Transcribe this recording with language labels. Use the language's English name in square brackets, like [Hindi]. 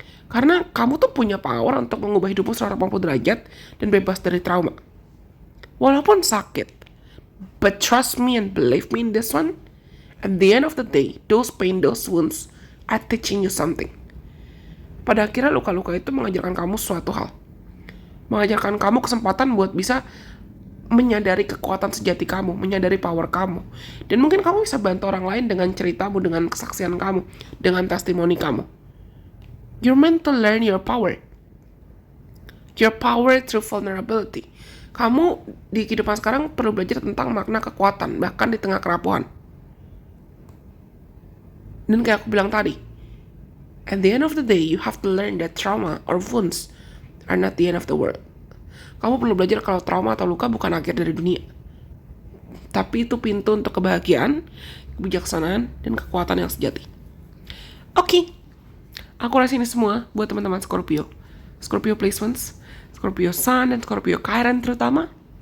[Indonesian] Karena kamu tuh punya power untuk mengubah hidupmu 180 derajat dan bebas dari trauma. Walaupun sakit. [English] But trust me and believe me in this one, at the end of the day, those pain, those wounds are teaching you something. [Indonesian] Pada akhirnya luka-luka itu mengajarkan kamu suatu hal. Mengajarkan kamu kesempatan buat bisa menyadari kekuatan sejati kamu, menyadari power kamu. Dan mungkin kamu bisa bantu orang lain dengan ceritamu, dengan kesaksian kamu, dengan testimoni kamu. [English] You're meant to learn your power. Your power through vulnerability. [Indonesian] Kamu di kehidupan sekarang perlu belajar tentang makna kekuatan, bahkan di tengah kerapuhan. Dan kayak aku bilang tadi, [English] at the end of the day, you have to learn that trauma or wounds are not the end of the world. [Indonesian] Kamu perlu belajar kalau trauma atau luka bukan akhir dari dunia. Tapi itu pintu untuk kebahagiaan, kebijaksanaan, dan kekuatan yang sejati. Oke. Aku rasa ini semua buat teman-teman Scorpio. Scorpio placements, Scorpio Sun, dan Scorpio Chiron terutama.